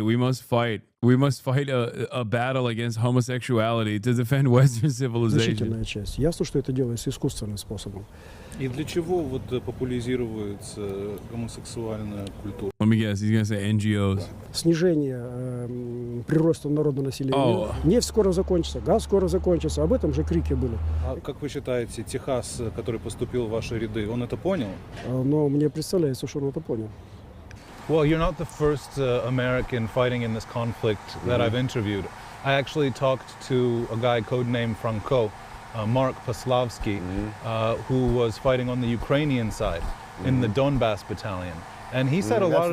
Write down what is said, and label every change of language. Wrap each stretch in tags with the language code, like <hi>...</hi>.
<en>We must fight a battle against homosexuality to defend Western civilization.</en> <ru>Значительная часть. Ясно, что это делается искусственным способом. И для чего вот популяризируется гомосексуальная культура?</ru> <en>Let me guess, he's going to say NGOs.</en> <ru>Снижение прироста народонаселения. Нефть скоро закончится, газ скоро закончится. Об этом же крики были. А как вы считаете, Техас, который поступил в ваши ряды, он это понял? Но мне представляется, что он это понял.</ru> <en>Well, you're not the first American fighting in this conflict that I've interviewed. I actually talked to a guy codenamed Franco, Mark Paslavsky, who was fighting on the Ukrainian side in the Donbass battalion. And he said a lot of...</en>